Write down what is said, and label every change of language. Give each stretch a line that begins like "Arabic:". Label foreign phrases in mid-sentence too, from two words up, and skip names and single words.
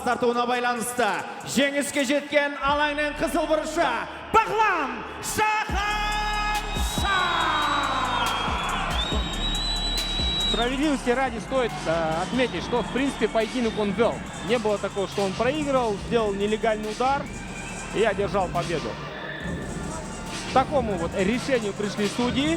Kazakh: тартуына байланысты жеңіске жеткен алаңның қызыл бұрышы Баглан Жаханша!
Russian: Справедливости ради стоит отметить, что в принципе поединок он вел. Не было такого, что он проигрывал, сделал нелегальный удар и одержал победу. К такому вот решению пришли судьи.